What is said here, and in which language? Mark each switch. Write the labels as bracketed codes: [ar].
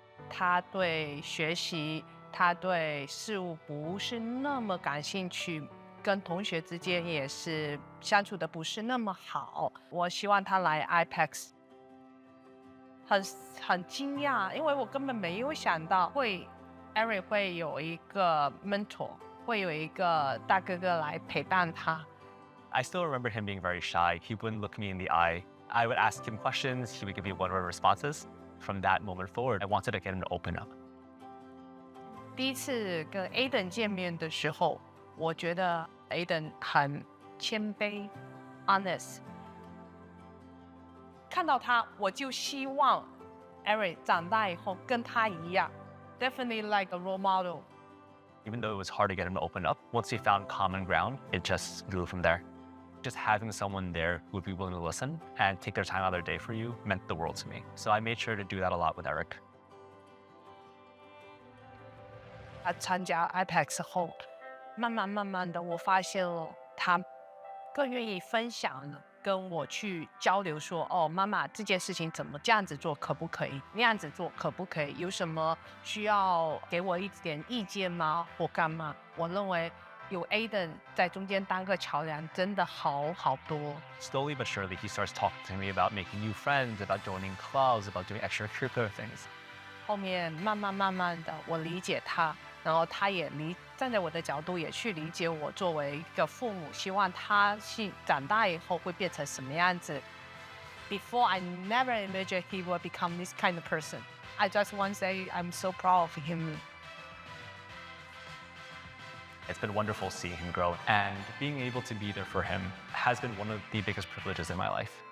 [zh] 他对学习，他对事物不是那么感兴趣，跟同学之间也是相处的不是那么好。我希望他来 IPEX， 很惊讶，因为我根本没有想到Eric 会有一个 mentor， 会有一个大哥哥来陪伴他。 [en] I still remember him being very shy. He wouldn't look me in the eye. I would ask him questions. He would give me one-word responses. from that moment forward, I wanted to get him to open up. [zh] 第一次跟 Aiden 见面的时候，我觉得 Aiden 很谦卑 honest。看到他，我就希望 Eric 长大以后跟他一样 ， [en] definitely like a role model。 Even though it was hard to get him to open up, once he found common ground, it just grew from there. Just having someone there who would be willing to listen and take their time out of their day for you meant the world to me. So I made sure to do that a lot with Eric. [zh] 他参加 IPEX 后，慢慢的，我发现了他更愿意分享了，跟我去交流说，哦，妈妈这件事情怎么这样子做可不可以？那样子做可不可以？有什么需要给我一点意见吗？或干嘛？我认为有 Aiden 在中间当个桥梁，真的好多。 [en] Slowly but surely, he starts talking to me about making new friends, about joining clubs, about doing extracurricular things. [zh] 后面慢慢的，我理解他，然后他也站在我的角度也去理解我作为一个父母，希望他长大以后会变成什么样子。 [en] Before I never imagined he would become this kind of person. I just want to say I'm so proud of him. It's been wonderful seeing him grow, and being able to be there for him has been one of the biggest privileges in my life.